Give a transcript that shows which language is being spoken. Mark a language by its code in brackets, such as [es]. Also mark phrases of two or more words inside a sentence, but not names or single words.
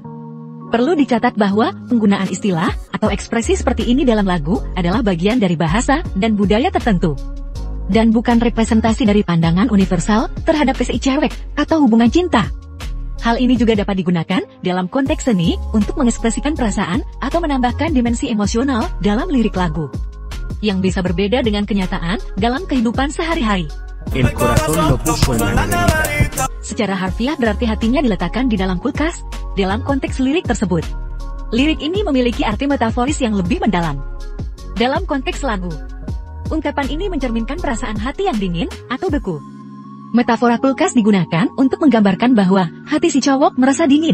[id] Namun, Perlu dicatat bahwa penggunaan istilah atau ekspresi seperti ini dalam lagu adalah bagian dari bahasa dan budaya tertentu, dan bukan representasi dari pandangan universal terhadap si cewek atau hubungan cinta. Hal ini juga dapat digunakan dalam konteks seni untuk mengekspresikan perasaan atau menambahkan dimensi emosional dalam lirik lagu, yang bisa berbeda dengan kenyataan dalam kehidupan sehari-hari. [es] El corazón lo puso en la neverita. [id] Secara harfiah berarti hatinya diletakkan di dalam kulkas, dalam konteks lirik tersebut. Lirik ini memiliki arti metaforis yang lebih mendalam. Dalam konteks lagu, ungkapan ini mencerminkan perasaan hati yang dingin atau beku. Metafora kulkas digunakan untuk menggambarkan bahwa hati si cowok merasa dingin.